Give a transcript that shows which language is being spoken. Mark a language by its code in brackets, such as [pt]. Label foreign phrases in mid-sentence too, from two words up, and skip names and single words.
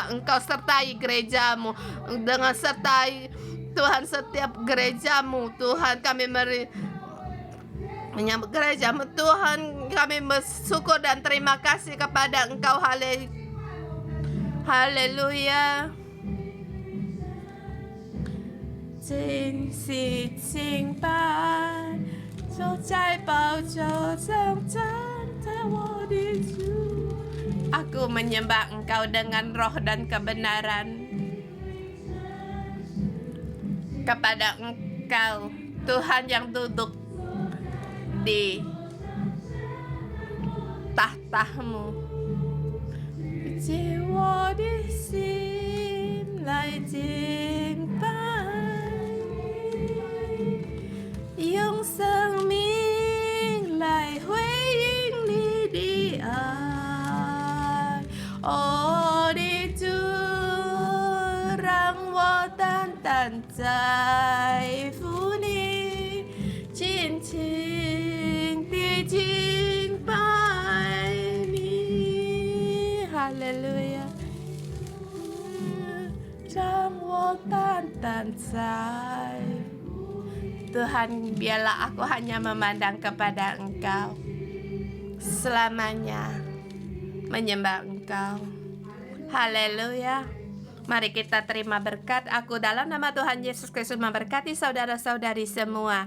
[id] Engkau sertai gerejamu, dengan sertai Tuhan setiap gerejamu. Tuhan, kami menyambut gerejamu. Tuhan, kami bersyukur dan terima kasih kepada Engkau. Haleluya. [zh] 今夕敬拜，就在宝座上站在我的主。 [id] Aku menyembah Engkau dengan roh dan kebenaran. Kepada Engkau, Tuhan yang duduk di tahtamu. [zh] 借我的心来敬拜。用生命来回应你的爱，我的主，让我单单在乎你，尽情地敬拜你。哈利路亚，让我单单在。 [id] Tuhan, biarlah aku hanya memandang kepada Engkau, selamanya menyembah Engkau. Haleluya. Mari kita terima berkat. Aku dalam nama Tuhan Yesus Kristus memberkati saudara-saudari semua.